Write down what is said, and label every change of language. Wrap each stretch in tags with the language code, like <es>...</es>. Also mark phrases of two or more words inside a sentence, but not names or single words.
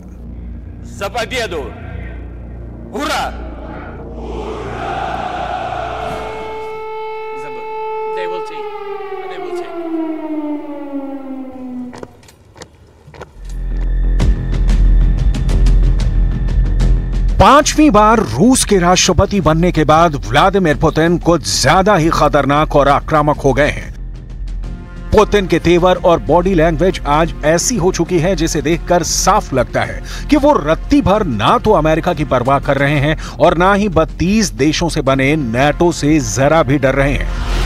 <ru>За победу! Ура!</ru> <en>They will take. They will take.</en> <hi>पांचवी बार रूस के राष्ट्रपति बनने के बाद व्लादिमीर पुतिन कुछ ज्यादा ही खतरनाक और आक्रामक हो गए हैं। पुतिन के तेवर और</hi> <en>body language</en> <hi>आज ऐसी हो चुकी है जिसे देखकर साफ लगता है कि वो रत्ती भर ना तो अमेरिका की परवाह कर रहे हैं और ना ही 32 देशों से बने नेटो से जरा भी डर रहे हैं।</hi>